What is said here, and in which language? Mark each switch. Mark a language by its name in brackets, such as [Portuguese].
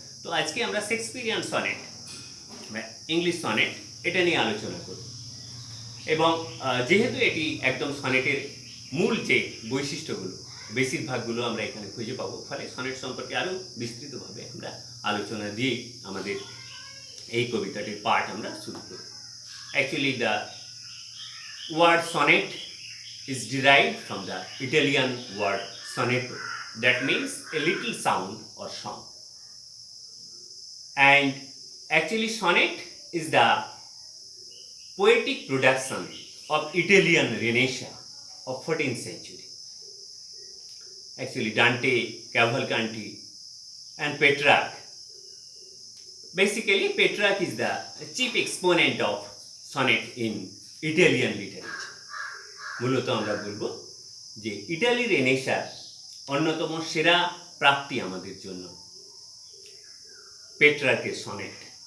[Bangla] তো আজকে আমরা শেক্সপিয়ারিয়ান সনেট, ইংলিশ সনেট, এটা নিয়ে আলোচনা করব। এবং যেহেতু এটি একদম সনেটের মূল যে বৈশিষ্ট্যগুলো বেশিরভাগগুলো আমরা এখানে খুঁজে পাবো, ফলে সনেট সম্পর্কে আরও বিস্তৃতভাবে আমরা আলোচনা দিয়েই আমাদের এই কবিতাটির পাঠ আমরা শুরু করি। [English] Actually the word sonnet is derived from the Italian word sonetto, that means a little sound or song. And actually sonnet is the poetic production of Italian Renaissance of 14th century. Actually Dante, Cavalcanti and Petrarch. Basically Petrarch is the chief exponent of sonnet in Italian literature. [Bangla] মূলত আমরা বলবো যে Italy রেনেসার অন্যতম সেরা প্রাপ্তি আমাদের জন্য পেট্রার্কের sonnet.